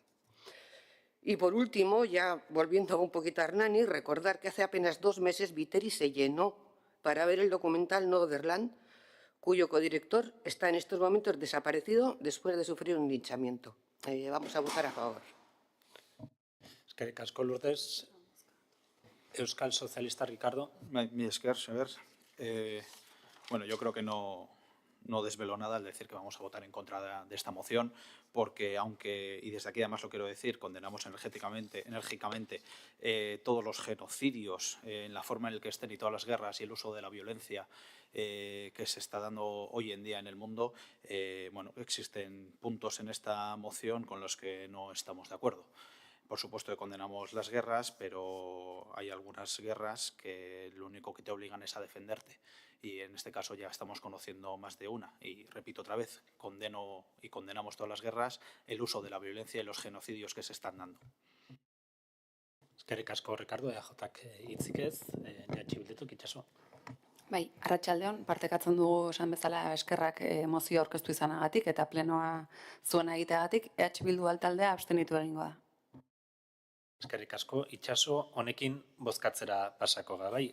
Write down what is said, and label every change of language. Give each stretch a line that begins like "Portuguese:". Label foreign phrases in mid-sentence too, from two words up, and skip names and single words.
Spanish: Y por último, ya volviendo un poquito a Hernani, recordar que hace apenas 2 meses Viteri se llenó para ver el documental Northern, cuyo codirector está en estos momentos desaparecido después de sufrir un linchamiento. Vamos a votar a favor.
Basque: Eskerrik asko, Lourdes. Euskal Sozialista, Ricardo. Mi esker,
Spanish: señor. Bueno, yo creo que no desvelo nada al decir que vamos a votar en contra de esta moción, porque aunque, y desde aquí además lo quiero decir, condenamos enérgicamente todos los genocidios en la forma en la que estén y todas las guerras y el uso de la violencia que se está dando hoy en día en el mundo, bueno, existen puntos en esta moción con los que no estamos de acuerdo. Por supuesto que condenamos las guerras, pero hay algunas guerras que lo único que te obligan es a defenderte. Y en este caso ya estamos conociendo más de una. Y repito otra vez, condeno y condenamos todas las guerras, el uso de la violencia y los genocidios que se están dando.
Basque: Eskerrik asko, Ricardo, EAJak hitzik ez, Bildutik itxaso. Bai, arratsaldeon partekatzen dugu esan bezala eskerrak mozio aurkeztu izanagatik eta plenoa zuena egiteagatik, Bildu taldea abstenitu egingo da. Eskerrik asko, itxaso, honekin bozkatzera pasako ga, bai.